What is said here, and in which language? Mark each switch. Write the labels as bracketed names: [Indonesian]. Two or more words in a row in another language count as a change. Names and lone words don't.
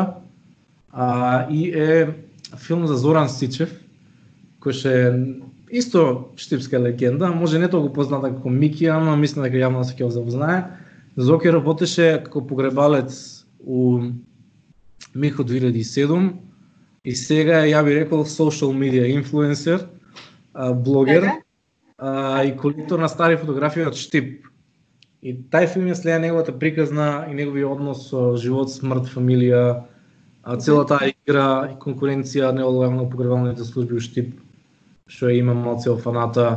[Macedonian] И е филм за Зоран Сичев, кој што е исто штипска легенда, може не толку позната како Мики, ама мислам дека јавно се ќе запознае. Зоки работеше како погребалец у Михо 2007 и сега ја би рекол [English] social media influencer, [Macedonian] блогер и колектор на стари фотографии од Штип. И тај филм ја следа неговата приказна и неговиот однос со живот, смрт, фамилија, целата игра и конкуренција нелојална у погребалните служби у Штип, што има малце фаната.